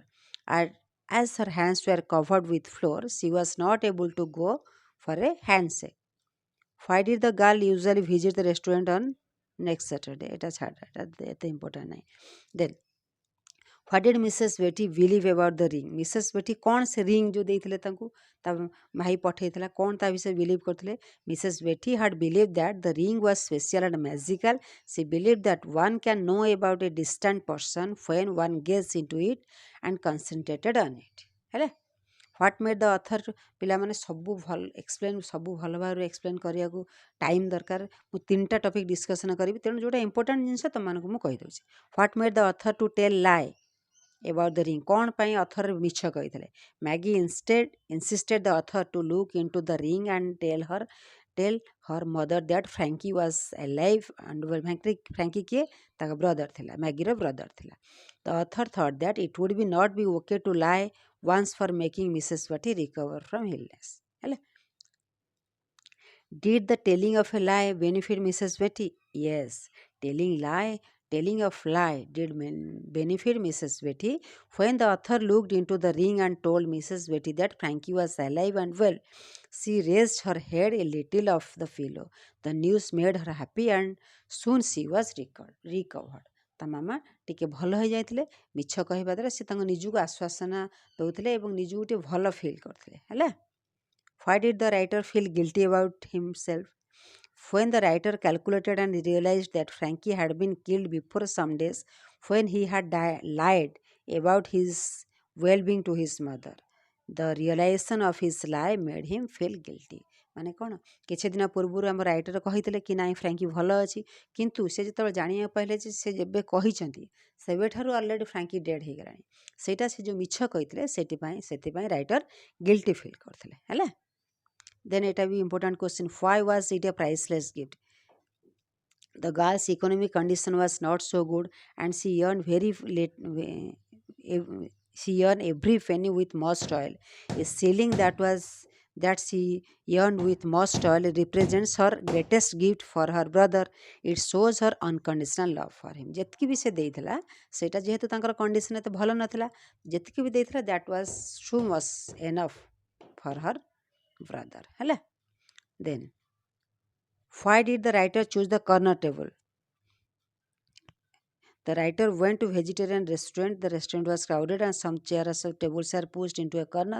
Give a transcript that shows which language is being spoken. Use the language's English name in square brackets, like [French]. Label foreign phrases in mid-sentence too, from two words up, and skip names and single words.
[English] And as her hands were covered with flour, she was not able to go for a handshake. Why did the girl usually visit the restaurant on next Saturday? [Odia] ଏଇଟା ଛାଡ଼ ଏଇଟା ଇମ୍ପର୍ଟାଣ୍ଟ ନାହିଁ. [English] Then what did Mrs. Betty believe about the ring? [Odia] Mrs. Betty କ'ଣ ସେ ring ଯେଉଁ ଦେଇଥିଲେ ତାଙ୍କୁ ତା ଭାଇ ପଠେଇଥିଲା କ'ଣ ତା ବିଷୟରେ ବିଲିଭ୍ କରିଥିଲେ? [English] Mrs. Betty had believed that the ring was special and magical. She believed that one can know about a distant person when one gazes into it and concentrated on it. [Odia] ହେଲା [English] What made the author [Odia] ପିଲାମାନେ ସବୁ ଭଲ ଏକ୍ସପ୍ଲେନ୍ ସବୁ ଭଲ ଭାବରେ ଏକ୍ସପ୍ଲେନ୍ କରିବାକୁ ଟାଇମ୍ ଦରକାର. ମୁଁ 3ଟା ଟପିକ୍ ଡିସ୍କସନ୍ କରିବି ତେଣୁ ଯେଉଁଟା ଇମ୍ପୋର୍ଟାଣ୍ଟ ଜିନିଷ ତୁମମାନଙ୍କୁ ମୁଁ କହିଦେଉଛି. [English] What made the author to tell lie about the ring? [Odia] କ'ଣ ପାଇଁ ଅଥର ମିଛ କହିଥିଲେ? [English] ମ୍ୟାଗି insisted the author to look into the ring and tell her mother that Frankie was alive and Frankie [Odia] କିଏ ତାଙ୍କ ବ୍ରଦର ଥିଲା ମ୍ୟାଗିର ବ୍ରଦର ଥିଲା. [English] The author thought that it would be not be okay to lie once for making Mrs. Betty recover from illness. ହେଲା Did the telling of a lie benefit Mrs. Betty? Yes, telling of lie did benefit Mrs. Betty. When the author looked into the ring and told Mrs. Betty that Frankie was alive and well, she raised her head a little off the pillow. The news made her happy and soon she was recovered. [Odia] ତା ମାମା ଟିକେ ଭଲ ହୋଇଯାଇଥିଲେ. ମିଛ କହିବା ଦ୍ୱାରା ସେ ତାଙ୍କ ନିଜକୁ ଆଶ୍ୱାସନା ଦେଉଥିଲେ ଏବଂ ନିଜକୁ ଟିକେ ଭଲ ଫିଲ୍ କରୁଥିଲେ. [English] ହେଲା Why did the writer feel guilty about himself? When the writer calculated and realized that Frankie had been killed before some days, when he had lied about his well-being to his mother, the realization of his lie made him feel guilty. [Odia] ମାନେ କ'ଣ କିଛି ଦିନ ପୂର୍ବରୁ ଆମ ରାଇଟର କହିଥିଲେ କି ନାଇଁ ଫ୍ରାଙ୍କି ଭଲ ଅଛି କିନ୍ତୁ ସେ ଯେତେବେଳେ ଜାଣିବାକୁ ପାଇଲେ ଯେ ସେ ଯେବେ କହିଛନ୍ତି ସେବେଠାରୁ ଅଲରେଡ଼ି ଫ୍ରାଙ୍କି ଡେଡ୍ ହେଇଗଲାଣି ସେଇଟା ସେ ଯେଉଁ ମିଛ କହିଥିଲେ ସେଥିପାଇଁ ରାଇଟର ଗିଲ୍ଟି ଫିଲ୍ କରିଥିଲେ ହେଲା [English] Then it will be important question. Why was it a priceless gift? The girl's economic condition was not so good and she earned she earned every penny with most toil. A shilling that she earned with most toil represents her greatest gift for her brother. It shows her unconditional love for him. [Odia] ଯେତିକି ବି ସେ ଦେଇଥିଲା ସେଇଟା ଯେହେତୁ ତାଙ୍କର କଣ୍ଡିସନ ଏତେ ଭଲ ନଥିଲା ଯେତିକି ବି ଦେଇଥିଲା [English] that was so much enough for her brother. [Odia] Hello. [English] Then, why did the writer choose the corner table? The writer went to vegetarian restaurant. The restaurant was crowded and some chairs or tables are pushed into a corner.